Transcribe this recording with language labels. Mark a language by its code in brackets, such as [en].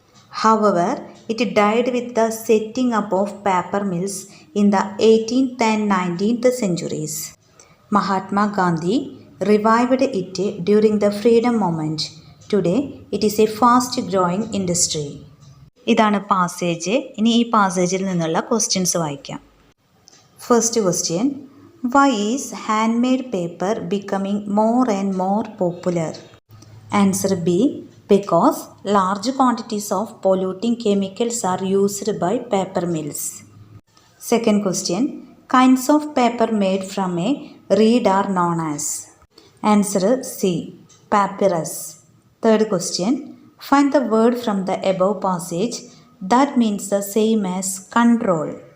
[en] However, it died with the setting up of paper mills in the 18th and 19th centuries. Mahatma Gandhi revived it during the freedom movement. Today, it is a fast-growing industry. [ml] ഇതാണ് passage. ഇനി ഈ പാസേജിൽ നിന്നുള്ള questions വായിക്കാം. [en] First question, why is hand made paper becoming more and more popular? Answer B, because large quantities of polluting chemicals are used by paper mills. Second question, kinds of paper made from a reed are known as? Answer C, papyrus. Third question, find the word from the above passage that means the same as control.